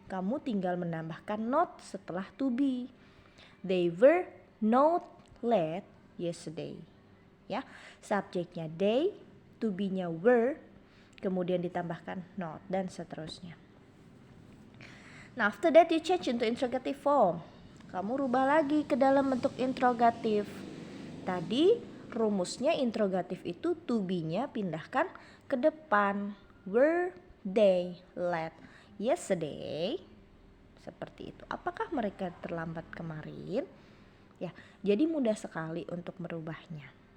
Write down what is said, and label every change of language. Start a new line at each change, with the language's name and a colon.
Indonesian: Kamu tinggal menambahkan not setelah to be.
English: They were not late yesterday.
Indonesian: Ya, subjeknya they, to be-nya were, kemudian ditambahkan not, dan seterusnya.
English: Nah, after that you change into interrogative form.
Indonesian: Kamu rubah lagi ke dalam bentuk interrogatif. Tadi rumusnya interrogatif itu to be-nya pindahkan ke depan.
English: Were they late yesterday?
Indonesian: Seperti itu. Apakah mereka terlambat kemarin? Ya, jadi mudah sekali untuk merubahnya.